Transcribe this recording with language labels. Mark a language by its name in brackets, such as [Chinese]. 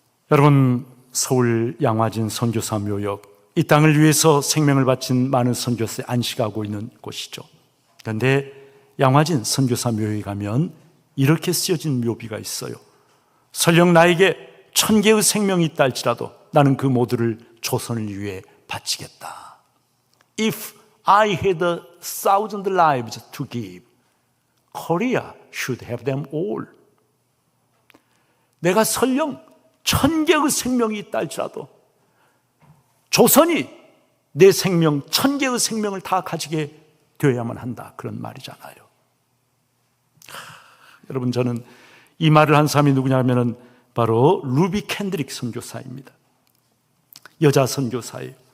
[Korean] 여러분, 서울 양화진 선교사 묘역, 이 땅을 위해서 생명을 바친 많은 선교사에 안식하고 있는 곳이죠. 그런데 양화진 선교사 묘역에 가면 이렇게 쓰여진 묘비가 있어요. 설령 나에게 1000개의 생명이 있다 할지라도 나는 그 모두를 조선을 위해 바치겠다. [English] If I had 1,000 lives to give, Korea should have them all. [Korean] 내가 설령 1000개의 생명이 있다 할지라도 조선이 내 생명, 1000개의 생명을 다 가지게 되어야만 한다, 그런 말이잖아요. 여러분, 저는 이 말을 한 사람이 누구냐면은 바로 루비 캔드릭 선교사입니다. 여자 선교사예요.